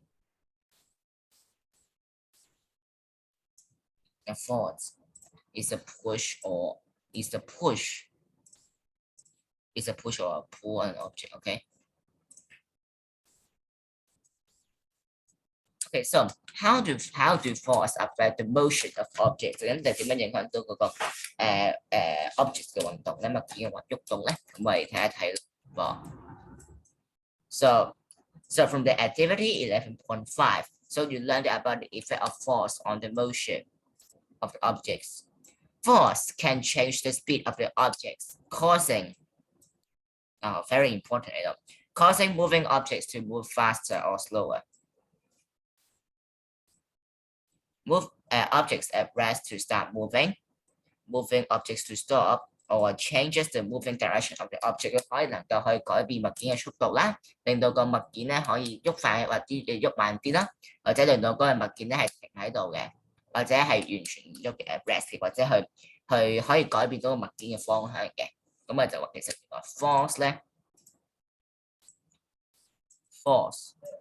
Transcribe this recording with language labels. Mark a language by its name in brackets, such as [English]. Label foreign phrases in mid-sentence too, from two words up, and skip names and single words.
[English] The force is a push or is a push. Is a push or a pull on an object, okay? Okay, so how do force affect the motion of objects？ [Cantonese] 咁就點樣影響到嗰個object 嘅運動咧，物件嘅喐動咧？咁我哋睇一睇咯。 [English] So from the activity 11.5, so you learned about the effect of force on the motion of the objects. Force can change the speed of the objects, causing very important, causing moving objects to move faster or slower. Move objects at rest to start moving, moving objects to stop, or changes the moving direction of the object [Cantonese] 可以能夠去改變物件嘅速度啦，令到個物件咧可以喐快或者喐慢啲啦，或者令到嗰個物件咧係停喺度嘅，或者係完全唔喐嘅 rest， 或者去可以改變到個物件嘅方向嘅。咁啊就話其實原來 force 咧 force。